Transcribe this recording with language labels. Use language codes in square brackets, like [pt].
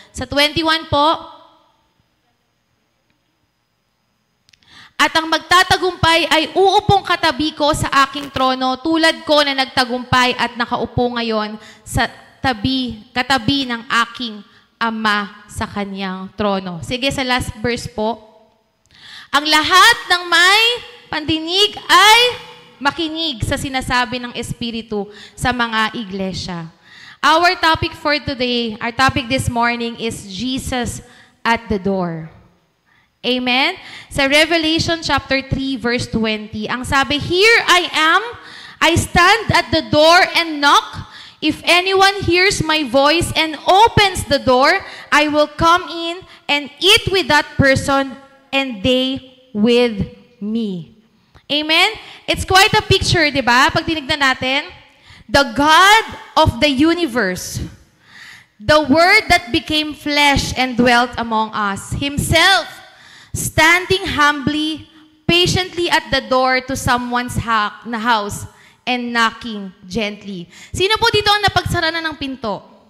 [tl] Sa 21 po, at ang magtatagumpay ay uupong katabi ko sa aking trono, tulad ko na nagtagumpay at nakaupo ngayon sa katabi ng aking Ama sa kanyang trono. Sige, sa last verse po. Ang lahat ng may pandinig ay makinig sa sinasabi ng Espiritu sa mga iglesia. [en] Our topic for today, our topic this morning is Jesus at the door. Amen? [tl] Sa Revelation chapter 3 verse 20, ang sabi, [en] "Here I am, I stand at the door and knock. If anyone hears my voice and opens the door, I will come in and eat with that person and they with me." Amen? It's quite a picture, [tl] di ba? Pag tinignan natin, [en] the God of the universe, the Word that became flesh and dwelt among us, Himself, standing humbly, patiently at the door to someone's house and knocking gently. [tl] Sino po dito ang napagsara na ng pinto?